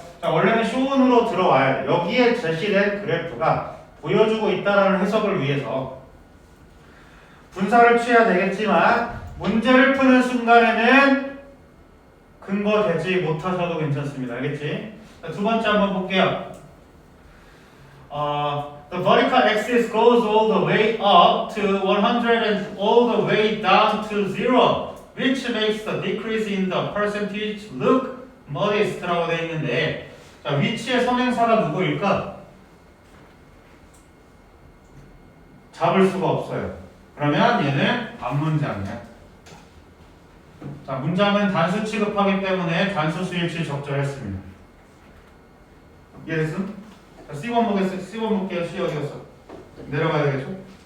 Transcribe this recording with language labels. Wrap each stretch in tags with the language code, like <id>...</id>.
<ko>자, 원래는 show으로 들어와야 돼. 여기에 제시된 그래프가 보여주고 있다라는 해석을 위해서 분사를 취해야 되겠지만 문제를 푸는 순간에는 근거 되지 못하셔도 괜찮습니다. 알겠지? 자, 두 번째 한번 볼게요.</ko> <en>The vertical axis goes all the way up to 100 and all the way down to 0, which makes the decrease in the percentage look modest</en> <ko>라고 되어 있는데, 자, 위치의 선행사가 누구일까? 잡을 수가 없어요. 그러면 얘는 반문장이야. 자, 문장은 단수 취급하기 때문에 단수 수일치 적절했습니다. 이해됐음? 자, C1 보겠어요. C1 볼게요. C 어디 갔어? 내려가야 되겠죠?</ko>